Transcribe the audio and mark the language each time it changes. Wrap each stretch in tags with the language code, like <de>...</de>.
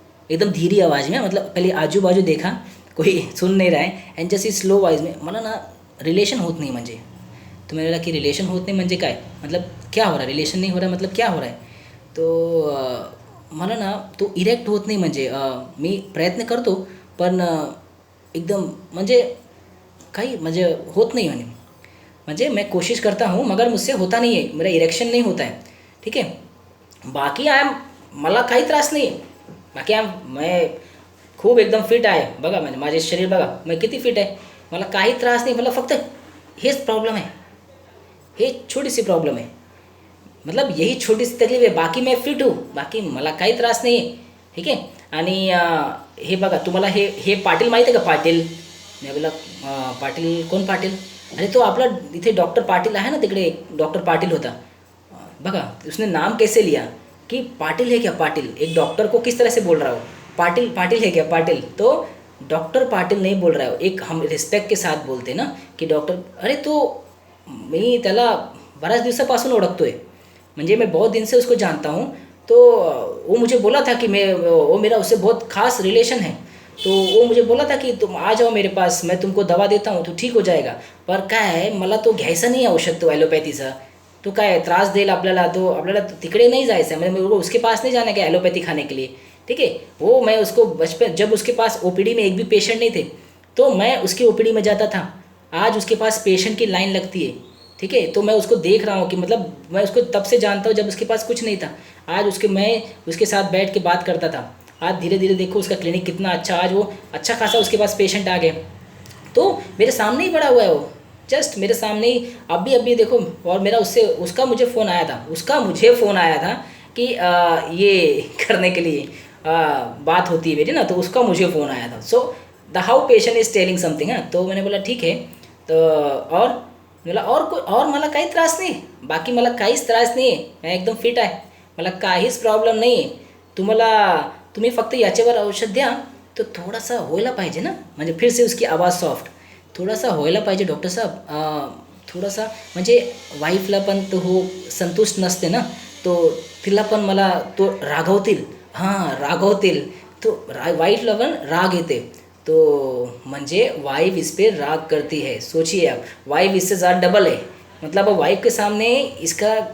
<hi>एकदम धीरी आवाज़ में, मतलब पहले आजू बाजू देखा, कोई सुन नहीं रहा है, एंड जैसे स्लो वॉइस में,</hi> <mr>मला ना रिलेशन होत नहीं म्हणजे.</mr> <hi>तो मैंने बोला कि</hi> <mr>रिलेशन होत नहीं म्हणजे काय,</mr> <hi>मतलब क्या हो रहा है, रिलेशन नहीं हो रहा है मतलब क्या हो रहा है.</hi> <mr>तो मला ना तो इरेक्ट होत नाही म्हणजे, मी प्रयत्न करतो पण एकदम म्हणजे काही म्हणजे होत नहीं म्हणजे</mr> <hi>मैं कोशिश करता हूँ मगर मुझसे होता नहीं है, मेरा इरेक्शन नहीं होता है.</hi> <mr>ठीक है. बाकी मला काही त्रास नाही आहे. बाकी मैं खूप एकदम फिट आहे. बघा म्हणजे माझे शरीर बघा, मैं किती फिट आहे, मला काही त्रास नाही. मला फक्त हेच प्रॉब्लेम आहे, हे छोटीशी प्रॉब्लेम आहे,</mr> <hi>मतलब यही छोटी सी तकलीफ</hi> <mr>आहे.</mr> <hi>बाकी मैं फिट हूँ,</hi> <mr>बाकी मला काही त्रास नाही आहे. ठीक आहे. आणि हे बघा, तुम्हाला हे पाटील माहीत आहे का, पाटील. मी बोला पाटील, कोण पाटील. अरे तो आपला इथे डॉक्टर पाटील आहे ना, तिकडे डॉक्टर पाटील होता.</mr> <hi>बघा उसने नाम कैसे लिया कि पाटिल है क्या, पाटिल. एक डॉक्टर को किस तरह से बोल रहा हो, पाटिल है क्या, पाटिल. तो डॉक्टर पाटिल नहीं बोल रहा हो, एक हम रिस्पेक्ट के साथ बोलते ना की डॉक्टर.</hi> <mr>अरे तो मी त्याला बऱ्याच दिवसापासून ओळखतो आहे, म्हणजे</mr> <hi>मैं बहुत दिन से उसको जानता हूँ. तो वो मुझे बोला था कि वो मेरा उससे बहुत खास रिलेशन है. तो वो मुझे बोला था कि तुम आ जाओ मेरे पास, मैं तुमको दवा देता हूँ तो ठीक हो जाएगा.</hi> <mr>पर काय आहे, मला तो घ्यायचा नाही औषध, तो ॲलोपॅथीचा. तो काय त्रास देईल आपल्याला,</mr> <hi>तो आपल्याला तिकडे नहीं जायचं है, मतलब मेरे को उसके पास नहीं जाना है एलोपैथी खाने के लिए. ठीक है. वो मैं उसको बचपन, जब उसके पास ओपीडी में एक भी पेशेंट नहीं थे तो मैं उसकी ओपीडी में जाता था. आज उसके पास पेशेंट की लाइन लगती है. ठीक है. तो मैं उसको देख रहा हूँ कि मतलब मैं उसको तब से जानता हूँ जब उसके पास कुछ नहीं था. आज मैं उसके साथ बैठ के बात करता था. आज धीरे धीरे देखो उसका क्लिनिक कितना अच्छा, आज वो अच्छा खासा उसके पास पेशेंट आ गए. तो मेरे सामने ही पड़ा हुआ है वो, जस्ट मेरे सामने ही. अभी देखो, और मेरा उसका मुझे फ़ोन आया था कि ये करने के लिए बात होती है मेरी ना, तो उसका मुझे फ़ोन आया था.</hi> <en>The how patient is telling something.</en> <hi>हाँ, तो मैंने बोला ठीक है.</hi> <mr>तो और बोला और मला काही त्रास नाही, बाकी मला काहीच त्रास नाही आहे, मैं एकदम फिट आहे, मला काहीच प्रॉब्लेम नाही आहे. तुम्ही फक्त याच्यावर औषध द्या, तो थोडासा व्हायला पाहिजे ना, म्हणजे फिर से उसकी आवाज़ सॉफ्ट, थोडासा व्हायला पाहिजे डॉक्टर साहेब, थोडासा म्हणजे वाईफला पण तो हो संतुष्ट नसते ना, तो तिला पण मला तो रागवतील, हां रागवतील, तो वाइफ पण राग येते, तो म्हणजे</mr> <hi>वाइफ इस पे राग करती है, सोचिए आप, वाइफ इससे ज़्यादा डबल है, मतलब अब वाइफ के सामने इसका</hi>